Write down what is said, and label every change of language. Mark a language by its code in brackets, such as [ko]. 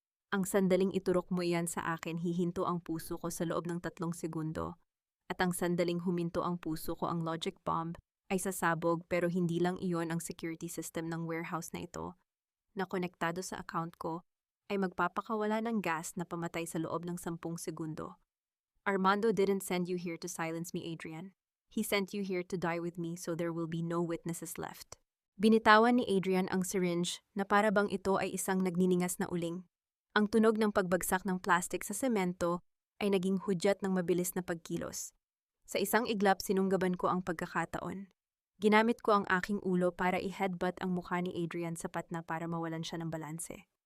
[tl] Ang sandaling iturok mo iyan sa akin, hihinto ang puso ko sa loob ng 3 segundo. At ang sandaling huminto ang puso ko, ang logic bomb ay sasabog, pero hindi lang iyon. Ang security system ng warehouse na ito, na konektado sa account ko, ay magpapakawala ng gas na pamatay sa loob ng 10 segundo. [en] Armando didn't send you here to silence me, Adrian. He sent you here to die with me, so there will be no witnesses left. [tl] Binitawan ni Adrian ang syringe na para bang ito ay isang nagniningas na uling. Ang tunog ng pagbagsak ng plastic sa semento ay naging hudyat ng mabilis na pagkilos. Sa isang iglap, sinunggaban ko ang pagkakataon. Ginamit ko ang aking ulo para i-headbutt ang mukha ni Adrian, sapat na para mawalan siya ng balanse.